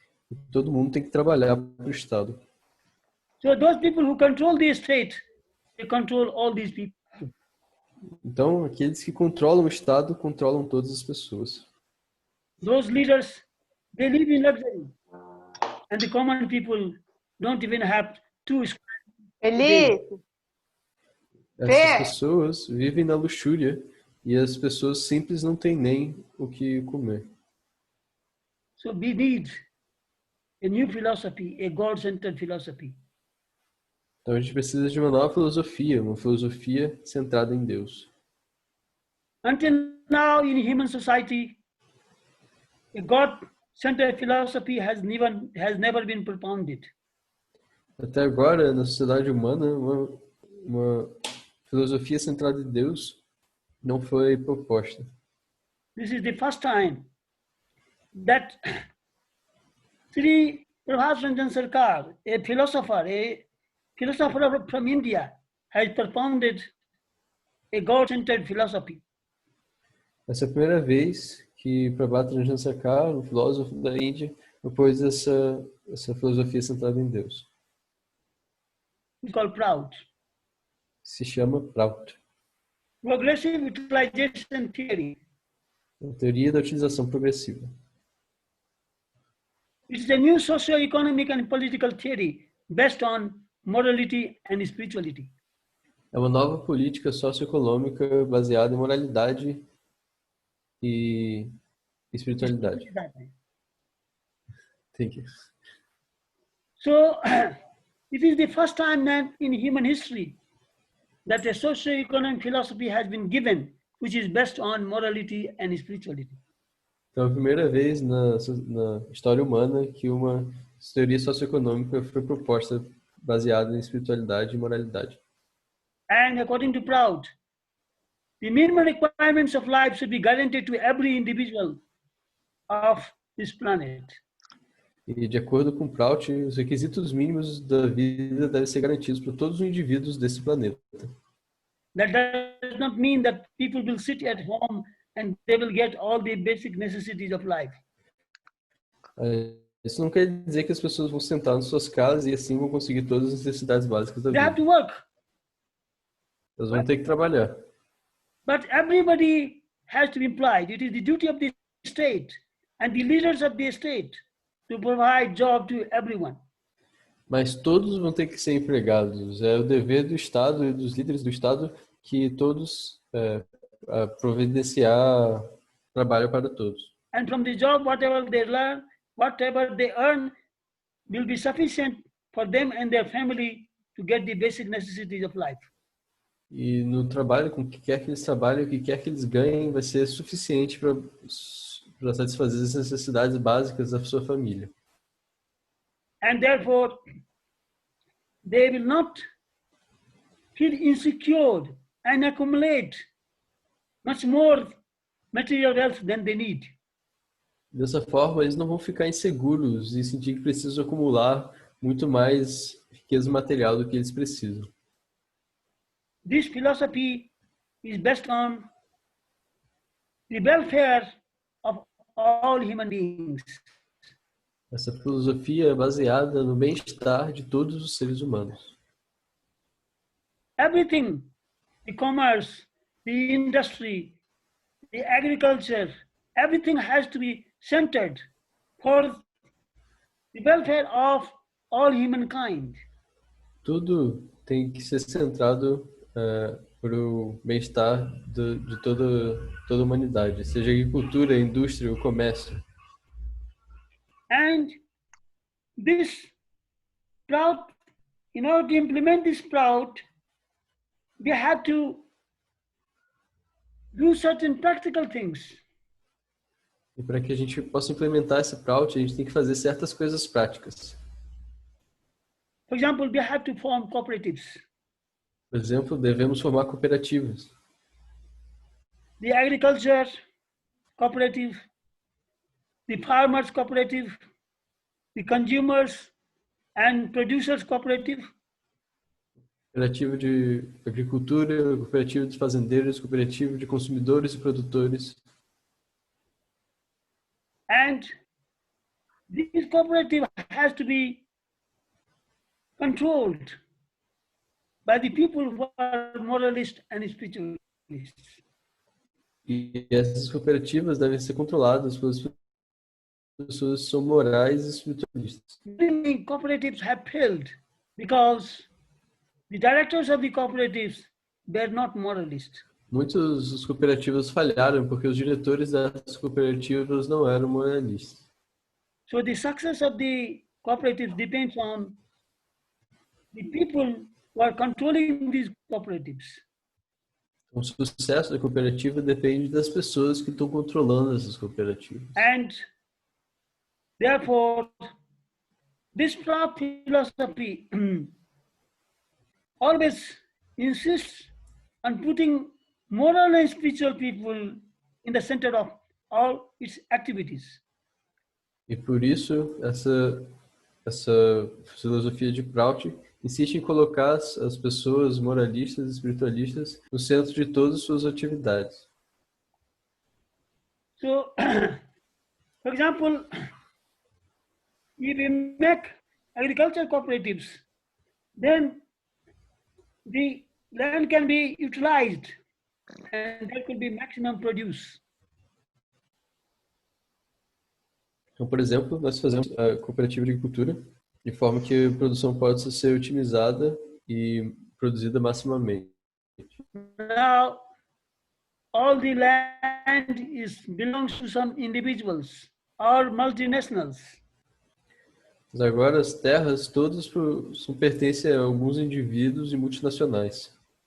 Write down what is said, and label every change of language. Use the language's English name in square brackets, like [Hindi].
[Portuguese] E todo mundo tem que trabalhar para o Estado. [English] So those people who control the state, they control all these people. [Portuguese] Então, aqueles que controlam o Estado controlam todas as pessoas. [English] Those leaders, they live in luxury. And the common people don't even have two square Felipe, [Portuguese] Essas pessoas vivem na luxúria e as pessoas simples não têm nem o que comer. [English] So we need a new philosophy, a God-centered philosophy. [Portuguese] Então a gente precisa de uma nova filosofia, uma filosofia centrada em Deus. [English] Until now in human society, a God-centered philosophy has never been propounded. [Portuguese] Até agora, na sociedade humana, uma filosofia centrada em Deus não foi proposta. [English] This is the first time that Sri Prabhat Sarkar, a philosopher from India, has propounded a God-centered philosophy. [Portuguese] Essa é a primeira vez que Prabhat Sarkar, um filósofo da Índia, propôs essa filosofia centrada em Deus. [English] It's called Prout. [Portuguese] Se chama Prout. [English] Progressive utilization theory. [Portuguese] A teoria da utilização progressiva. [English] It's a new socio-economic and political theory based on morality and spirituality. [Portuguese] É uma nova política socioeconômica baseada em moralidade e espiritualidade. [English] Thank you. So, it is the first time that in human history that a socio-economic philosophy has been given which is based on morality and spirituality. [Portuguese] Então, é a primeira vez na história humana que uma teoria socioeconômica foi proposta baseada em espiritualidade e moralidade. [English] And according to Prout, the minimum requirements of life should be guaranteed to every individual of this planet. [Portuguese] E de acordo com Prout, os requisitos mínimos da vida devem ser garantidos para todos os indivíduos desse planeta. [English] That does not mean that people will sit at home and they will get all the basic necessities of life. [Portuguese] Isso não quer dizer que as pessoas vão sentar nas suas casas e assim vão conseguir todas as necessidades básicas da [English] They have [Portuguese] vida. [English] to work. [Portuguese] Elas vão ter que trabalhar. [English] But everybody has to be implied. It is the duty of the state and the leaders of the state to provide job to everyone. [Portuguese] Mas todos vão ter que ser empregados. É o dever do Estado e dos líderes do Estado que todos providenciar trabalho para todos. [English] And from the job, whatever they learn, whatever they earn, will be sufficient for them and their family to get the basic necessities of life. [Portuguese] E no trabalho, com o que quer que eles trabalhem, o que quer que eles ganhem, vai ser suficiente para satisfazer as necessidades básicas da sua família. [English] And therefore, they will not feel insecure and accumulate much more material wealth than they need. [Portuguese] Dessa forma, eles não vão ficar inseguros e sentir que precisam acumular muito mais riqueza material do que eles precisam. [English] This philosophy is based on the welfare of all human beings. [Portuguese] Essa filosofia é baseada no bem-estar de todos os seres humanos. [English] Everything, the commerce, the industry, the agriculture, everything has to be centered for the welfare of all humankind. [Portuguese] Tudo tem que ser centrado para o bem-estar de toda a humanidade, seja a agricultura, a indústria, o comércio. [English] And this sprout, in order to implement this sprout, we have to do certain practical things. [Portuguese] E para que a gente possa implementar esse Prout, a gente tem que fazer certas coisas práticas. [English] For example, we have to form cooperatives. [Portuguese] Por exemplo, devemos formar cooperativas. [English] The agriculture cooperative, the farmers cooperative, the consumers and producers cooperative. [Portuguese] Cooperativa de agricultura, cooperativa de fazendeiros, cooperativa de consumidores e produtores. [English] And this cooperative has to be controlled by the people who are moralists and spiritualists. [Portuguese] E essas cooperativas devem ser controladas pelas pessoas que são morais e espiritualistas. [English] Many cooperatives have failed because the directors of the cooperatives were not moralists. [Portuguese] Muitas das cooperativas falharam porque os diretores das cooperativas não eram moralistas. [English] So the success of the cooperatives depends on the people who are controlling these cooperatives. [Portuguese] O sucesso da cooperativa depende das pessoas que estão controlando essas cooperativas. [English] And therefore, this philosophy always insists on putting moral and spiritual people in the center of all its activities. [Portuguese] E por isso, essa filosofia de Prout insiste em colocar as pessoas moralistas e espiritualistas no centro de todas as suas atividades. [English] So, for example, if we make agriculture cooperatives, then the land can be utilized and there could be maximum produce. [Portuguese] Então, por exemplo, nós fazemos a cooperativa de agricultura de forma que a produção possa ser otimizada e produzida maximamente. [English] Now, all the land belongs to some individuals or multinationals. [Portuguese] Mas agora as terras todas pertencem a alguns indivíduos e multinacionais.